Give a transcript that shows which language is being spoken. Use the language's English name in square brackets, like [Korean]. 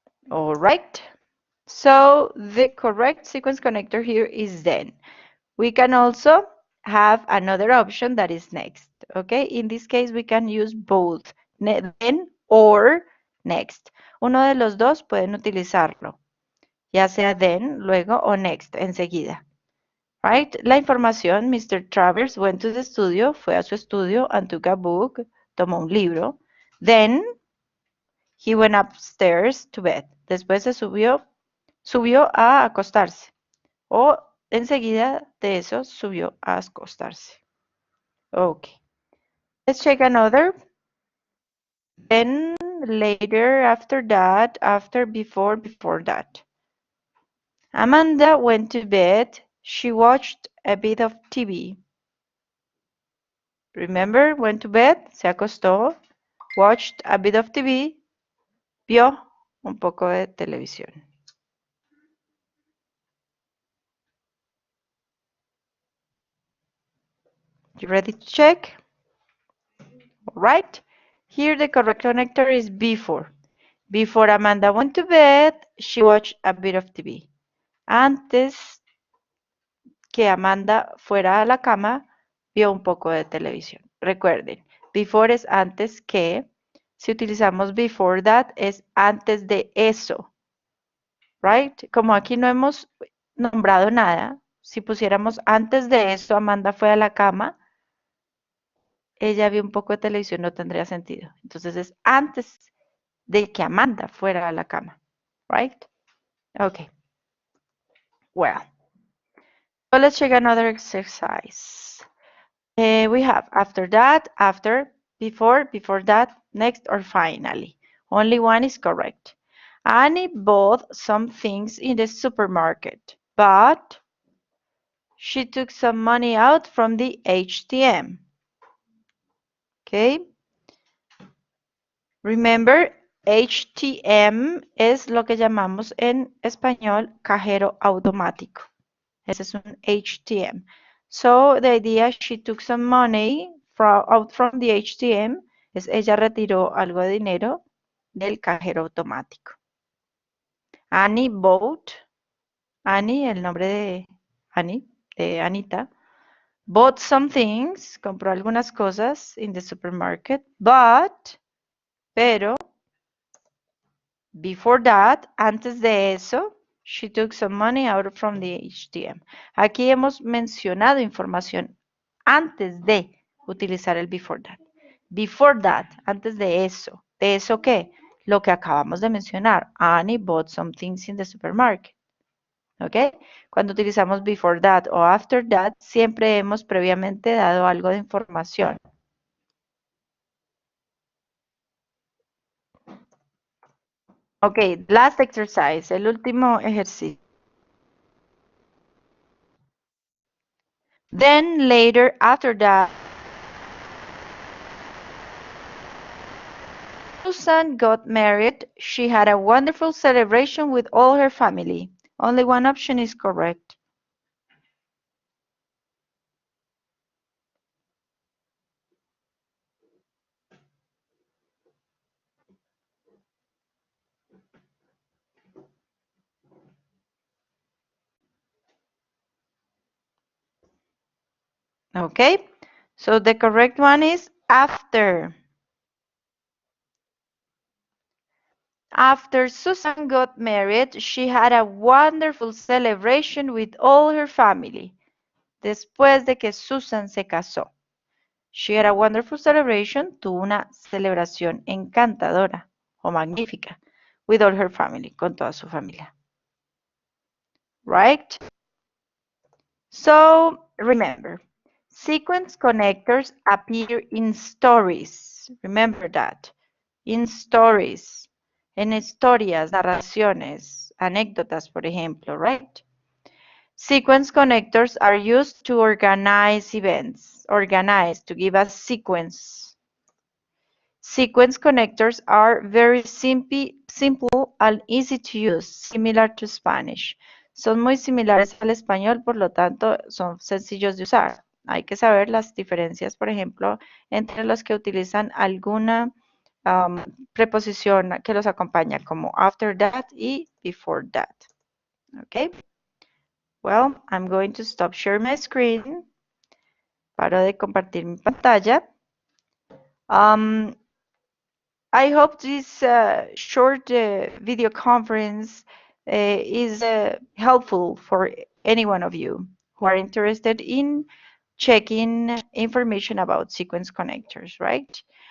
[English] All right. So the correct sequence connector here is then. We can also have another option that is next. Okay, in this case we can use both then or next. [Spanish] Uno de los dos pueden utilizarlo, ya sea then, luego o next, enseguida. [English] Right? [Spanish] La información, [English] Mr. Travers went to the studio, [Spanish] fue a su estudio [English] and took a book, [Spanish] tomó un libro. [English] Then he went upstairs to bed. [Spanish] Después se subió a acostarse. O enseguida de eso subió a acostarse. [English] Okay. Let's check another. Then, later, after that, after, before that. Amanda went to bed. She watched a bit of TV. Remember, went to bed, [Spanish] se acostó, [English] watched a bit of TV, [Spanish] vio un poco de televisión. [English] You ready to check? All right. Here the correct connector is before. Before Amanda went to bed, she watched a bit of TV. [Spanish] Antes que Amanda fuera a la cama, vio un poco de televisión. Recuerden, before es antes que. Si utilizamos before that, es antes de eso. Right? Como aquí no hemos nombrado nada, si pusiéramos antes de eso, Amanda fue a la cama, ella vio un poco de televisión, no tendría sentido. Entonces es antes de que Amanda fuera a la cama. [English] Right? Okay. Well, so let's check another exercise. We have after that, after, before that, next, or finally. Only one is correct. Annie bought some things in the supermarket, but she took some money out from the ATM. Okay. [Spanish] Remember, ATM es lo que llamamos en español cajero automático. Ese es un ATM. [English] So the idea she took some money out from the ATM [Spanish] es ella retiró algo de dinero del cajero automático. [English] Annie bought, Annie, [Spanish] el nombre de Annie, de Anita, [English] bought some things, [Spanish] compró algunas cosas [English] in the supermarket, pero, before that, [Spanish] antes de eso, [English] she took some money out from the ATM. [Spanish] Aquí hemos mencionado información antes de utilizar el before that. Before that, antes de eso. ¿De eso qué? Lo que acabamos de mencionar. [English] Annie bought some things in the supermarket. [Spanish] ¿Ok? Cuando utilizamos before that o after that, siempre hemos previamente dado algo de información. [English] Ok, last exercise, [Spanish] el último ejercicio. [English] Then later, after that, Susan got married. She had a wonderful celebration with all her family. Only one option is correct. Okay, so the correct one is after. After Susan got married, she had a wonderful celebration with all her family. [Spanish] Después de que Susan se casó. [English] She had a wonderful celebration, [Spanish] tuvo una celebración encantadora o magnífica [English] with all her family, [Spanish] con toda su familia. [English] Right? So, remember, sequence connectors appear in stories. Remember that. In stories. [Spanish] En historias, narraciones, anécdotas, por ejemplo, right? [English] Sequence connectors are used to organize events, to give us sequence. Sequence connectors are very simple and easy to use, similar to Spanish. [Spanish] Son muy similares al español, por lo tanto, son sencillos de usar. Hay que saber las diferencias, por ejemplo, entre los que utilizan alguna preposición que los acompaña, como after that y before that. [English] Okay? Well, I'm going to stop sharing my screen. [Spanish] Paro de compartir mi pantalla. [English] I hope this short video conference is helpful for any one of you who are interested in checking information about sequence connectors, right?